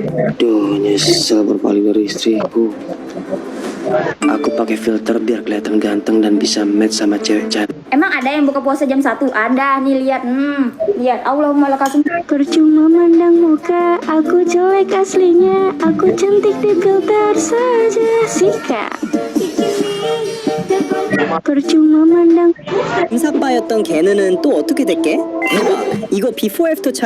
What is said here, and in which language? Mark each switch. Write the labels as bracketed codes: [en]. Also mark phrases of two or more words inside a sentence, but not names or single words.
[id] Duh, nyesel berpaling dari istriku. Aku pakai filter biar kelihatan ganteng dan bisa match sama cewek cantik. Emang ada yang buka puasa jam 1? Ada nih, lihat. Lihat. [ar] اللهم لك صمت. [id] Percuma mandang muka, aku jelek aslinya, aku cantik di filter saja. Sikat. Percuma mandang. [ko] 인사빠였던 걔는 또 어떻게 됐게? 대박. 이거 [en] before after [ko] 차이.